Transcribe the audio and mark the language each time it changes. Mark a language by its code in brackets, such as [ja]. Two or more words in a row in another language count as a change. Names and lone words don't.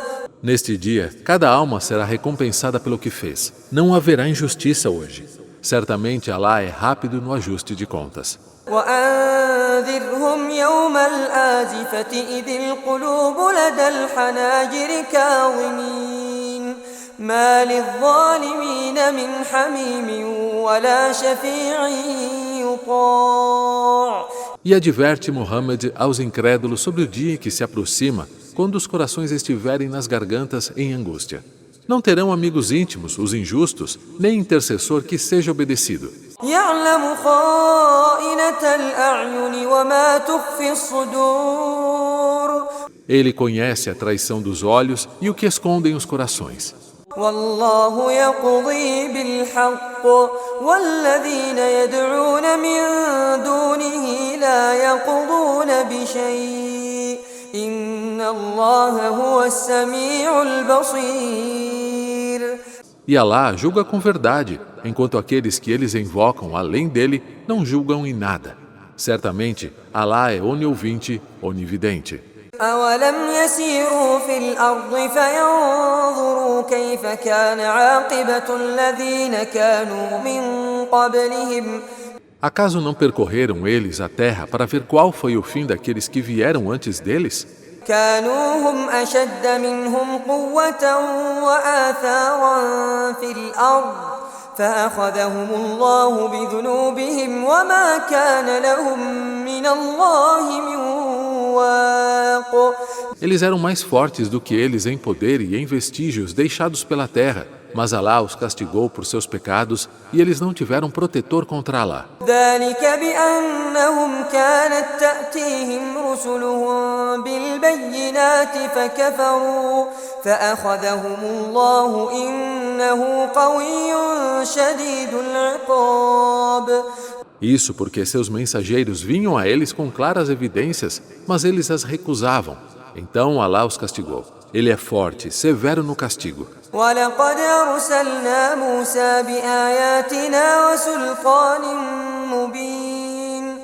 [pt] Neste dia, cada alma será recompensada pelo que fez. Não haverá injustiça hoje. Certamente Alá é rápido no ajuste de contas. [ar] وأنذرهم يوم الآزفة إذ القلوب لدى الحناجر كاظمين ما للظالمين من حميم ولا شفيع يطاع. [pt] E adverte Muhammad aos incrédulos sobre o dia que se aproxima, quando os corações estiverem nas gargantas em angústia. Não terão amigos íntimos, os injustos, nem intercessor que seja obedecido. [ar] يعلم خائنة الأعين وما تخفي الصدور. [pt] Ele conhece a traição dos olhos e o que escondem os corações. [ar] والله يقضي بالحق والذين يدعون من دونه لا يقضون بشيء إن الله هو السميع البصير. [pt] E Alá julga com verdade, enquanto aqueles que eles invocam além dele não julgam em nada. Certamente, Alá é oniouvinte, onividente. [ar] أولم يسيروا في الأرض فينظروا كيف كان عاقبة الذين كانوا من قبلهم. [pt] Acaso não percorreram eles a terra para ver qual foi o fim daqueles que vieram antes deles? [ar] كانوا هم أشد منهم قوة وآثارا في الأرض فأخذهم الله بذنوبهم وما كان لهم من الله من واق. [pt] Eles eram mais fortes do que eles em poder e em vestígios deixados pela terra, mas Alá os castigou por seus pecados e eles não tiveram protetor contra Alá. [ar] ذلك بأنهم كانت تأتيهم رسلهم بالبينات فكفروا فأخذهم الله إنه قوي شديد العقاب. [pt] Isso porque seus mensageiros vinham a eles com claras evidências, mas eles as recusavam. Então Alá os castigou. Ele é forte, severo no castigo. [ar] ولقد أرسلنا موسى بآياتنا وسلطان مبين.